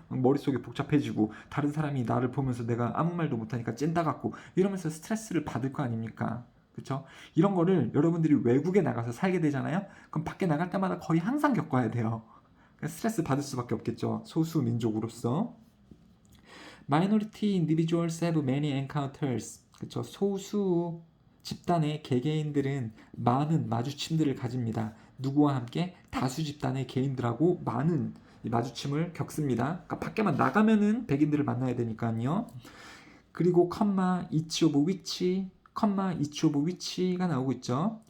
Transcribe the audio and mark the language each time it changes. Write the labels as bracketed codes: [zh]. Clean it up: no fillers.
[ko] 머릿속이 복잡해지고 다른 사람이 나를 보면서 내가 아무 말도 못하니까 찐따 같고 이러면서 스트레스를 받을 거 아닙니까? 그렇죠? 이런 거를 여러분들이 외국에 나가서 살게 되잖아요. 그럼 밖에 나갈 때마다 거의 항상 겪어야 돼요. 스트레스 받을 수밖에 없겠죠. 소수 민족으로서. [en] Minority individuals have many encounters. [ko] 그렇죠? 소수 집단의 개개인들은 많은 마주침들을 가집니다. 누구와 함께? 다수 집단의 개인들하고 많은 마주침을 겪습니다. 그러니까 밖에만 나가면은 백인들을 만나야 되니까요. 그리고 컴마 [en] each of which, [ko] 컴마 each of which가 나오고 있죠.